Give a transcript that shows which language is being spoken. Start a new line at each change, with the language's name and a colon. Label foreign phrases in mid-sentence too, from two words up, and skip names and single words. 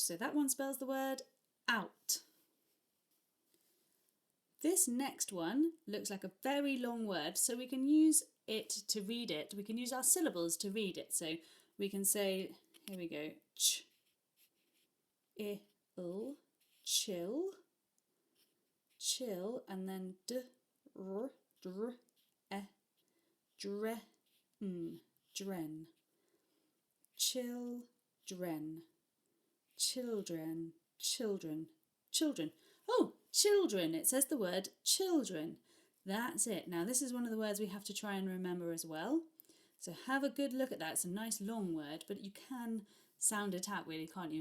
English: So that one spells the word out. This next one looks like a very long word, so we can use it to read it. We can use our syllables to read it. So we can say, here we go, ch, il, chill, chill, and then d, r, dr, e, dren, dren, children, children, children, children. Oh, children. It says the word children. That's it. Now this is one of the words we have to try and remember as well. So have a good look at that. It's a nice long word, but you can sound it out really, can't you?